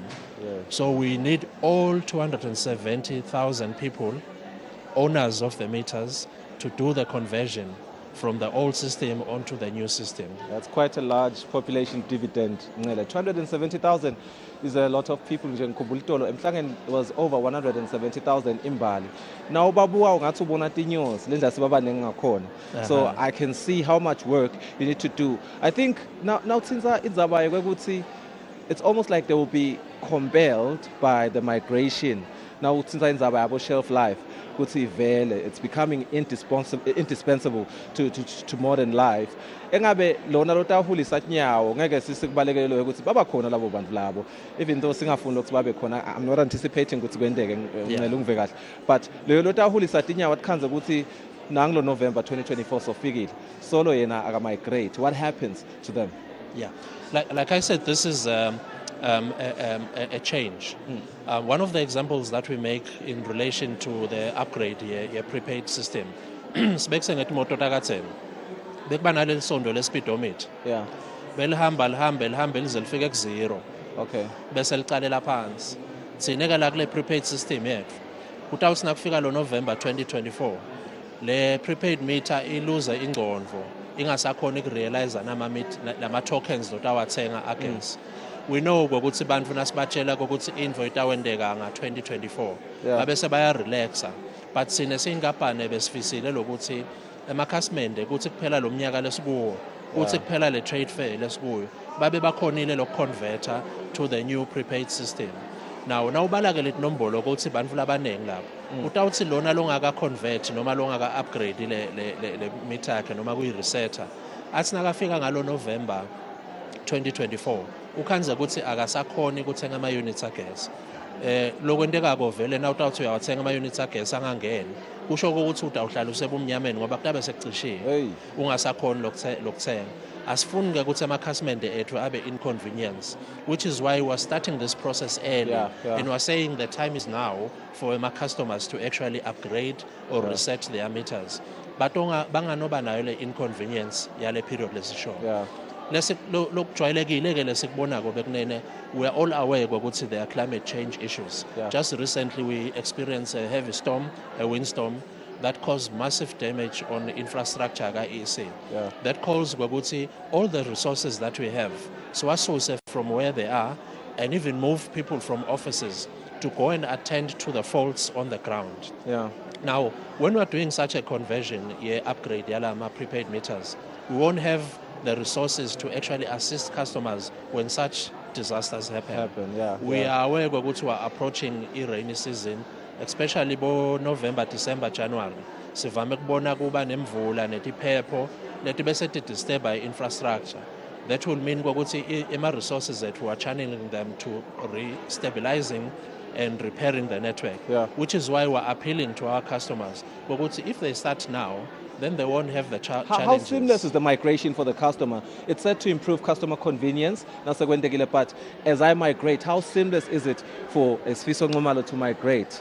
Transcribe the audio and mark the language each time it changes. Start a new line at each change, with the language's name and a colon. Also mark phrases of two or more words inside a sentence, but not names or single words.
English: So we need all 270,000 people, owners of the meters, to do the conversion from the old system onto the new system. That's quite a large population dividend. 270,000 is a lot of people. Emhlangeni was over 170,000 imbali.
Swati: Now babuwa ungathi ubona tinyosi lenza sibabanengi ngakhona.
English: So I can see how much work you need to do. I think now since it's almost like they will be compelled by the migration now since
Swati: indzaba yabo
English: shelf life
Swati: kuthi vele
English: it's becoming indispensable to modern life.
Swati: Engabe lona lotahulisa nyawo ngeke sisikubalekele lokho ukuthi baba khona labo bantu labo,
English: even though
Swati: singafuni ukuthi babe khona.
English: I'm not anticipating
Swati: ukuthi kwendeke ngicela ungive kahle, but leyo lotahulisa tinyawo atikhanze ukuthi nanglo November 2024 sofikile solo yena aka migrate,
English: what happens to them? Yeah, like I said, this is a change. One of the examples that we make in relation to the upgrade here, prepaid system,
Swati: sibekuse ngethi imoto takatheni bekuba naleli sondo le-speedometer,
English: Yeah,
Swati: belihamba lize lifike ku-0,
English: okay,
Swati: bese licalela phansi. Thina-ke la kule
English: prepaid system
Swati: yethu kutawuthi nakufika lo November 2024 le
English: prepaid meter
Swati: iluza ingcondvo, ingasakhona ukurealize nama-tokens lotawathenga against.
English: We know
Swati: ukuthi bantfu nasibatshela ukuthi info itawendeka nga-2024 babe sebaya-relaxa,
English: but sine siyinkampani besifisile lokuthi
Swati: emakhasimende kuthi kuphela lo mnyaka lesikuwo, kuthi kuphela le
English: trade fair
Swati: lesikuyo, babe bakhonile lokuconverta
English: to the new prepaid system.
Swati: Now nawubala-ke leti nombolo ukuthi bantfu labanengi lapho utawuthi lona longaka-convert noma longaka-upgrade le meter yakhe noma kuyi-reseta, athi nakafika ngalo
English: November 2024
Swati: ukhanze ukuthi akasakhoni ukuthenga ama-units agesi. Lokwendekako vele na utawuthi uyawathenga ama-units agesi angangeni, kusho ukuthi utawuhlala usebumnyameni ngoba kutabe sekucishiwe, ungasakhoni lokuthenga. Asifuni-ke ukuthi amakhasimende ethu abe inconvenience,
English: which is why we're starting this process early. And we're saying the time is now for my customers to actually upgrade or reset their meters.
Swati: But banganoba nayo le inconvenience yale period lesisho. Lokujwayelekile-ke lesikubonako bekunene,
English: we are all aware
Swati: ukuthi
English: there are climate change issues. Just recently we experienced a heavy storm, a windstorm, that caused massive damage on infrastructure ka-EC. That calls
Swati: ukuthi
English: all the resources that we have, so from where they are, and even move people from offices to go and attend to the faults on the ground. Now, when we're doing such a conversion,
Swati: upgrade yalama
English: prepaid meters, we won't have the resources to actually assist customers when such disasters happen. We are aware that we are approaching a rainy season, especially by November, December, January.
Swati: Sivame kubona kuba nemvula netiphepho leti bese disturb infrastructure.
English: That will mean
Swati: ukuthi ema
English: resources that we are channeling them to re-stabilizing and repairing the network. Which is why we're appealing to our customers. But if they start now, then they won't have the challenges. How seamless is the migration for the customer? It's said to improve customer convenience. But as I migrate, how seamless is it for Esfiso Ngomalo to migrate?